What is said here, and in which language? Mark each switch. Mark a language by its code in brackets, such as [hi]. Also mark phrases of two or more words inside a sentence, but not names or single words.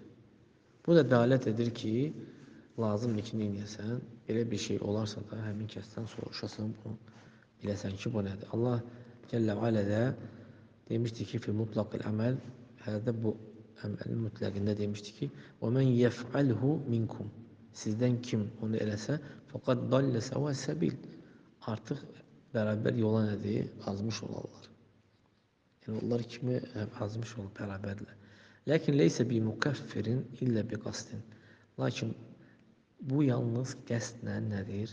[az] Bu da dəlalət edir ki, lazımdır ki, neyəsən, belə bir şey olarsa da həmin kəsdən soruşasan, bunu biləsən ki, bu nədir? Allah Cəllə və Alə də demişdi ki, [ar] في مطلق العمل, [az] hədə bu əməlin mütləqində demişdi ki, [ar] وَمَنْ يَفْعَلْهُ مِنْكُمْ [az] Sizdən kim onu eləsə, [ar] فقد ضل سواء السبيل [az] artıq bərabər yola nədir? Azmış olarlar. Yəni, onlar kimi azmış olur bərabərlə. [ar] لكن ليس بمكفر إلا بقصد. [az] Lakin bu yalnız qəsdlə nədir?